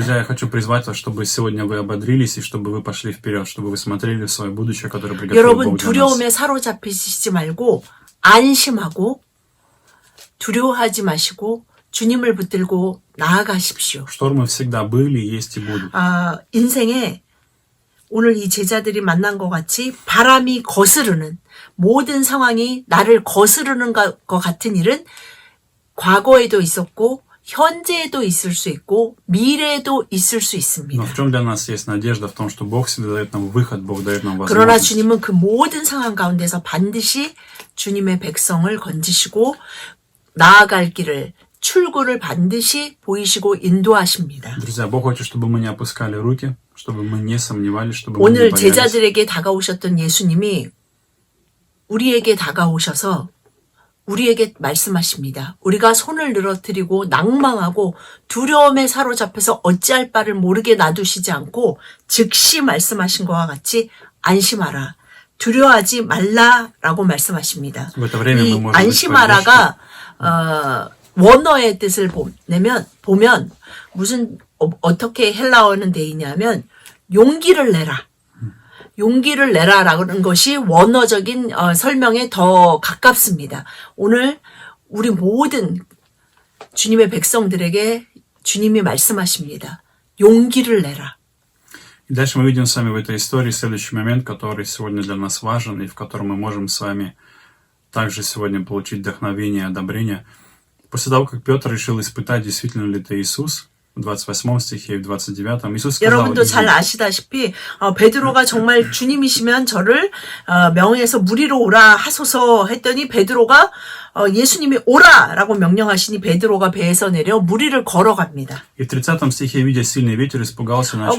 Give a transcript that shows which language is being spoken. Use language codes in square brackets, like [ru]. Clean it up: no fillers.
[ru] Друзья, я хочу призвать вас, чтобы сегодня вы ободрились и чтобы вы пошли вперед, чтобы вы смотрели в свое будущее, которое приготовил [ko] 여러분 [ru] Бог для нас. [ko] 두려움에 사로잡히시지 말고 안심하고 두려워하지 마시고 주님을 붙들고 나아가십시오. [ru] Штормы всегда были, есть и будут. [ko] 인생에 오늘 이 제자들이 만난 것 같이 바람이 거스르는 모든 상황이 나를 거스르는 것 같은 일은 과거에도 있었고 현재에도 있을 수 있고 미래에도 있을 수 있습니다. [ru] Но в чем для нас есть надежда? В том, что Бог всегда дает нам выход, Бог дает нам [ko] 그러나 [ru] возможность. [ko] 주님은 그 모든 상황 가운데서 반드시 주님의 백성을 건지시고 나아갈 길을 출구를 반드시 보이시고 인도하십니다. [ru] Друзья, Бог хочет, чтобы мы не опускали руки, чтобы мы не сомневались, чтобы мы не [ko] 오늘 [ru] боялись. [ko] 제자들에게 다가오셨던 예수님이 우리에게 다가오셔서 우리에게 말씀하십니다. 우리가 손을 늘어뜨리고 낭망하고 두려움에 사로잡혀서 어찌할 바를 모르게 놔두시지 않고 즉시 말씀하신 것과 같이 안심하라. 두려워하지 말라라고 말씀하십니다. [ru] В это время [ko] 이 [ru] мы можем быть [ko] 안심하라가 원어의 뜻을 보면 무슨 어떻게 헬라어는 돼 있냐면 용기를 내라. 용기를 내라라는 것이 원어적인 설명에 더 가깝습니다. 오늘 우리 모든 주님의 백성들에게 주님이 말씀하십니다. 용기를 내라. [ru] И дальше мы видим с вами в этой истории следующий момент, который сегодня для нас важен, и в котором мы можем с вами также сегодня получить вдохновение и одобрение. После того, как Петр решил испытать, действительно ли это Иисус, в 28 стихе и в 29 Иисус сказал: [ko] 여러분도 잘 아시다시피 베드로가 정말 주님이시면 저를 명예에서 무리로 오라 하소서 했더니 베드로가 예수님이 오라라고 명령하시니 베드로가 배에서 내려 무리를 걸어갑니다. [ru] И в 30 стихе, видя сильный ветер, испугался и начал